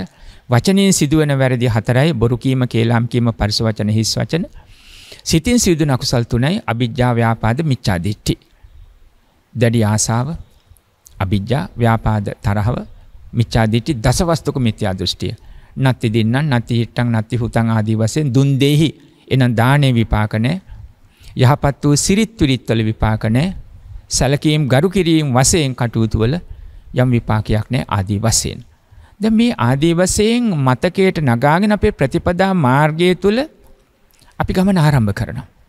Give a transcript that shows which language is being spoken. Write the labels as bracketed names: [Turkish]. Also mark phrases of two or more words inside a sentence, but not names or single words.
[Sinhala] වචනෙන් සිදුවන වැරදි 4යි, බොරු කීම, කේලම් කීම, පරිස වචන, හිස් වචන. සිතින් සිදුවන අකුසල් 3යි, අවිජ්ජා, ව්‍යාපාද, මිච්ඡා දිට්ඨි. දැඩි ආසාව, අවිජ්ජා, ව්‍යාපාද, තරහව, මිච්ඡා දිට්ඨි, දසවස්තුක මිත්‍යා දෘෂ්ටිය. [Pali] නත්ති දින්නම්, නත්ති හිට්ටං, නත්ති හුතං [Sinhala] ආදී වශයෙන් දුන් දෙහි එනම් දානේ විපාක නැහැ. යහපත් වූ සිරිත් විරිත් වල විපාක නැහැ. සැලකීම් ගරු කිරීම වශයෙන් කටයුතු වල යම් විපාකයක් නැහැ ආදී වශයෙන්. දැන් මේ ආදී වශයෙන් මතකයට නගාගෙන අපේ ප්‍රතිපදා මාර්ගය තුල අපි ගමන ආරම්භ කරනවා.